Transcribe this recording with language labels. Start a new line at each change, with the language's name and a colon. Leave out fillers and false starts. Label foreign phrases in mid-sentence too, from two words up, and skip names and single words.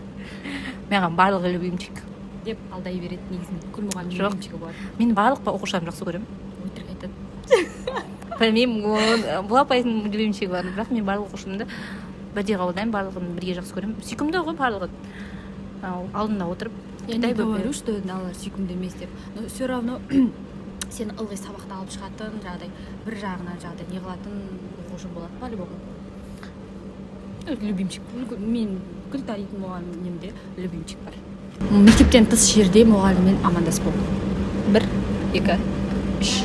Kazakh: Маған барлығы любимчик. Деп алдай береді негізінде бүкіл мұғалім Жоқ. любимчигі болады. Мен барлық оқушыларымды жақсы көремін. Өтірік айтады. Білмеймін, бұл апайдың любимчигі бар, бірақ мен барлық оқушымды бірдей қабылдаймын, барлығын бірге жақсы көремін. Сүйкімді ғой барлығы. Алдында отырып,
Russian: Я не говорю, что
Kazakh: аналар сүйкімді емес деп.
Russian: Но все равно
Kazakh: сен ылғи сабақты алып шығатын, жағдай бір жағынан жағдай не қылатын оқушы болады по-любому. Любимчик. Мен бүкіл танитын мұғалімімде любимчик бар. Мектептен тыс жерде мұғаліммен амандаспау. 1, 2, 3.